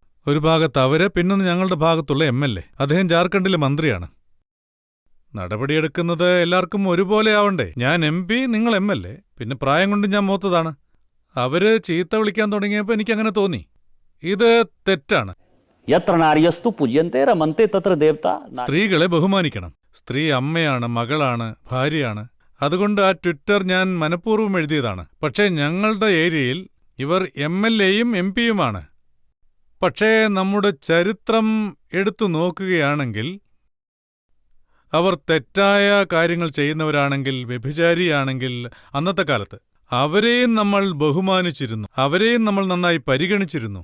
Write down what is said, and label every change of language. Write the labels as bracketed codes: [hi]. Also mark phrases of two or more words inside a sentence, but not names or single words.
[ml] ഒരു ഭാഗത്ത് അവര്, പിന്നൊന്ന് ഞങ്ങളുടെ ഭാഗത്തുള്ള MLA. അദ്ദേഹം ജാർഖണ്ഡിലെ മന്ത്രിയാണ്. നടപടിയെടുക്കുന്നത് എല്ലാവർക്കും ഒരുപോലെ ആവണ്ടേ? ഞാൻ MP, നിങ്ങൾ MLA, പിന്നെ പ്രായം കൊണ്ട് ഞാൻ മൂത്തതാണ്. അവര് ചീത്ത വിളിക്കാൻ തുടങ്ങിയപ്പോൾ എനിക്കങ്ങനെ തോന്നി. ഇത് തെറ്റാണ്. [sa] यत्र नार्यस्तु पूज्यन्ते रमन्ते तत्र देवता. [ml] സ്ത്രീകളെ ബഹുമാനിക്കണം. സ്ത്രീ അമ്മയാണ്, മകളാണ്, ഭാര്യയാണ്. അതുകൊണ്ട് ആ ട്വിറ്റർ ഞാൻ മനഃപൂർവ്വം എഴുതിയതാണ്. പക്ഷേ ഞങ്ങളുടെ ഏരിയയിൽ ഇവർ MLAയും MPയുമാണ്. പക്ഷേ നമ്മുടെ ചരിത്രം എടുത്തു നോക്കുകയാണെങ്കിൽ, അവർ തെറ്റായ കാര്യങ്ങൾ ചെയ്യുന്നവരാണെങ്കിൽ, വ്യഭിചാരിയാണെങ്കിൽ, അന്നത്തെ കാലത്ത് അവരെയും നമ്മൾ ബഹുമാനിച്ചിരുന്നു, അവരെയും നമ്മൾ നന്നായി പരിഗണിച്ചിരുന്നു.